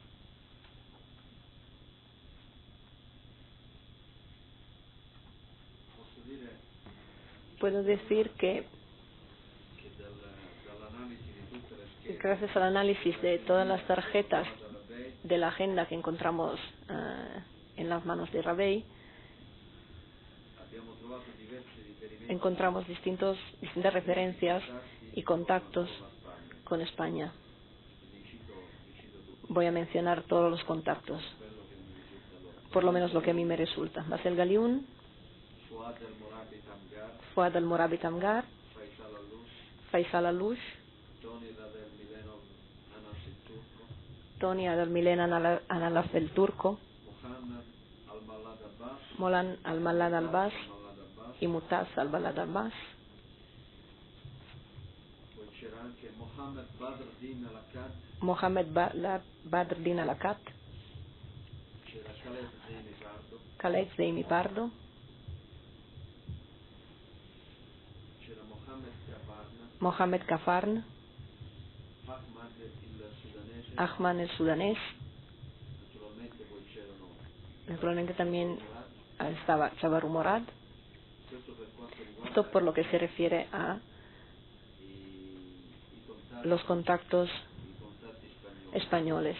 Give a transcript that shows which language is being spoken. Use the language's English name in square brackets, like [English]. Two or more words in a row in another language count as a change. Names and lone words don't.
[Spanish] Puedo decir que gracias al análisis de todas las tarjetas de la agenda que encontramos en las manos de Rabey, encontramos distintas referencias y contactos con España. Voy a mencionar todos los contactos, por lo menos lo que a mí me resulta. Basel Galiun, Fuad al-Morabi Tamgar, Faisal Alush, Tony Adal-Milen Analaf el Turco, Molan al-Malad Abbas y Mutaz al-Balad Abbas. Mohammed Badr Din Alakat, Khaled Zeimi Pardo, Mohammed Kafarn, Ahmad el Sudanés. Naturalmente también estaba Chabaru Morad. Esto por lo que se refiere a los contactos españoles.